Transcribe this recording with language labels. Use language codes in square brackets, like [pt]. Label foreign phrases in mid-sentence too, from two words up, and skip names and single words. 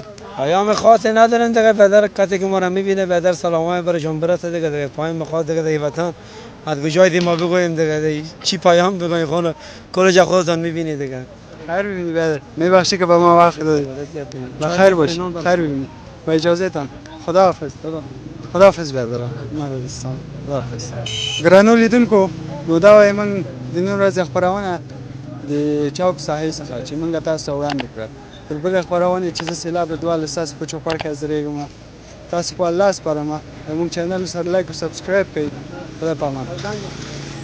[fa] پیام خاصی ندارن دیگه پدر کسی که ما را میبینه پدر سلامای برشون برسه دیگه پایین میخواد دیگه وطن از کجای دی ما بگویم دیگه چی پیام بگویم خونه کل خودتان میبینی دیگه خیر ببینید بیادر میبخشی که به ما وقت دادید بخیر باش خیر ببینید با اجازه تان خداحافظ خداحافظ بیادر مردستان خداحافظ [ps] ګرانو لیدونکو نو دا وای من د نن ورځې خپرونه د چوک ساحل څخه چې موږ تاسو ته وړاندې کړه تر بلې خپرونې چې زه سیلاب رضوان ستاسو په چوپړ کې حاضرېږم تاسو په الله سپارم زموږ چینل سره لایک او سبسکرایب کړئ خدای پامان